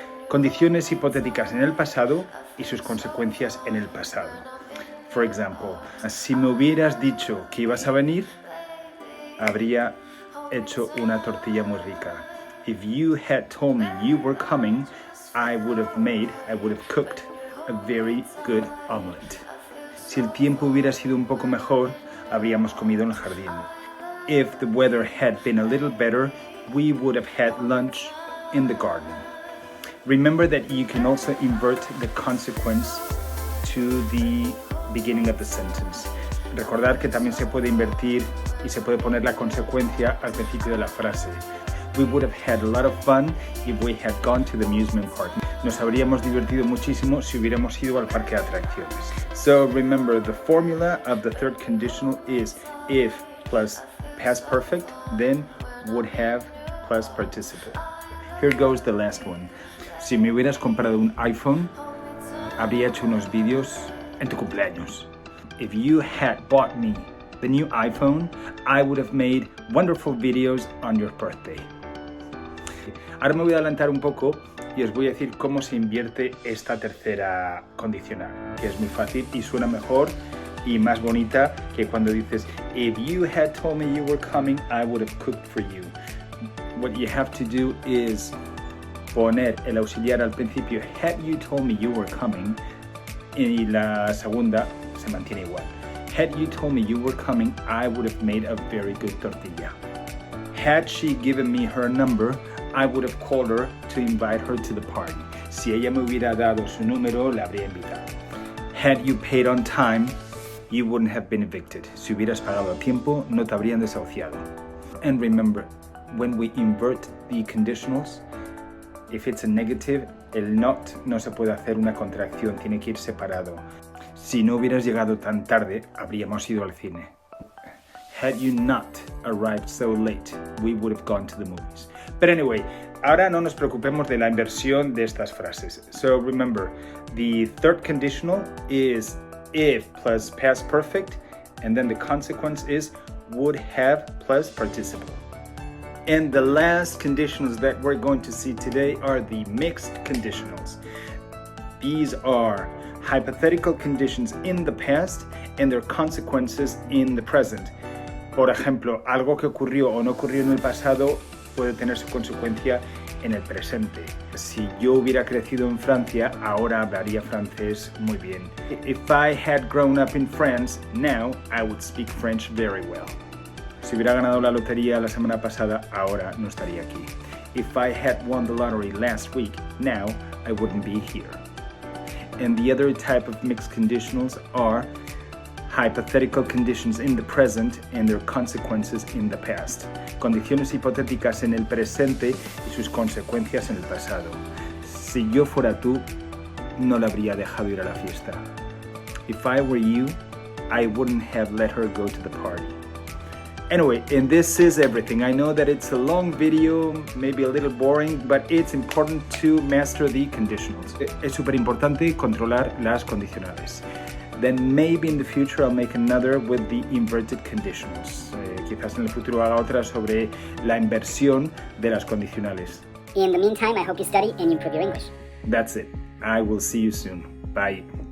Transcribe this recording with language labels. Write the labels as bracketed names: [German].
[Spanish] Condiciones hipotéticas en el pasado y sus consecuencias en el pasado. [English] For example, [Spanish] si me hubieras dicho que ibas a venir, habría hecho una tortilla muy rica. [English] If you had told me you were coming, I would have cooked a very good omelette. [Spanish] Si el tiempo hubiera sido un poco mejor, habríamos comido en el jardín. [English] If the weather had been a little better, we would have had lunch in the garden. Remember that you can also invert the consequence to the beginning of the sentence. [Spanish] Recordad que también se puede invertir y se puede poner la consecuencia al principio de la frase. [English] We would have had a lot of fun if we had gone to the amusement park. [Spanish] Nos habríamos divertido muchísimo si hubiéramos ido al parque de atracciones. [English] So remember, the formula of the third conditional is if plus past perfect, then would have plus participle. Here goes the last one. [Spanish] Si me hubieras comprado un iPhone, habría hecho unos vídeos en tu cumpleaños. [English] If you had bought me the new iPhone, I would have made wonderful videos on your birthday. [Spanish] Ahora me voy a adelantar un poco y os voy a decir cómo se invierte esta tercera condicional, que es muy fácil y suena mejor y más bonita que cuando dices [English] if you had told me you were coming, I would have cooked for you. What you have to do is [Spanish] poner el auxiliar al principio, [English] had you told me you were coming, [Spanish] y la segunda se mantiene igual. [English] Had you told me you were coming, I would have made a very good tortilla. Had she given me her number, I would have called her to invite her to the party. [Spanish] Si ella me hubiera dado su número, la habría invitado. [English] Had you paid on time, you wouldn't have been evicted. [Spanish] Si hubieras pagado a tiempo, no te habrían desahuciado. [English] And remember, when we invert the conditionals, if it's a negative, [Spanish] el not no se puede hacer una contracción, tiene que ir separado. Si no hubieras llegado tan tarde, habríamos ido al cine. [English] Had you not arrived so late, we would have gone to the movies. But anyway, [Spanish] ahora no nos preocupemos de la inversión de estas frases. [English] So remember, the third conditional is if plus past perfect, and then the consequence is would have plus participle. And the last conditionals that we're going to see today are the mixed conditionals. These are hypothetical conditions in the past and their consequences in the present. [Spanish] Por ejemplo, algo que ocurrió o no ocurrió en el pasado puede tener su consecuencia en el presente. Si yo hubiera crecido en Francia, ahora hablaría francés muy bien. [English] If I had grown up in France, now I would speak French very well. [Spanish] Si hubiera ganado la lotería la semana pasada, ahora no estaría aquí. [English] If I had won the lottery last week, now I wouldn't be here. And the other type of mixed conditionals are hypothetical conditions in the present and their consequences in the past. [Spanish] Condiciones hipotéticas en el presente y sus consecuencias en el pasado. Si yo fuera tú, no la habría dejado ir a la fiesta. [English] If I were you, I wouldn't have let her go to the party. Anyway, and this is everything. I know that it's a long video, maybe a little boring, but it's important to master the conditionals. [Spanish] Es súper importante controlar las condicionales. [English] Then maybe in the future I'll make another with the inverted conditionals. [Spanish] Quizás en el futuro haga otra sobre la inversión de las condicionales. [English] In the meantime, I hope you study and improve your English. That's it. I will see you soon. Bye.